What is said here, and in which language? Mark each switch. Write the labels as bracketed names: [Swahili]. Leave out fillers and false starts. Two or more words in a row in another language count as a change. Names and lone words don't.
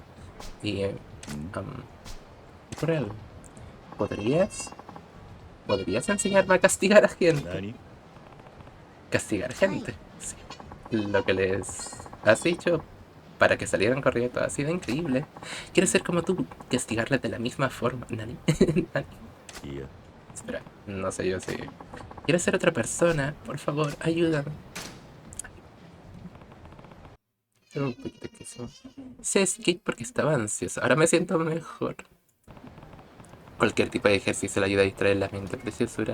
[Spanish] Y, por algo. ¿Podrías enseñarme a castigar a gente? [Japanese] 何 [Spanish] Castigar gente, sí. Lo que les has dicho para que salieran corriendo ha sido increíble. Quiero ser como tú, castigarles de la misma forma. [Japanese] 何？何? いや [Spanish] Espera, no sé yo si... Quiero ser otra persona, por favor, ayúdame. Tengo un poquito de queso. Hice skate porque estaba ansioso, ahora me siento mejor. Cualquier tipo de ejercicio le ayuda a distraer la mente, preciosura.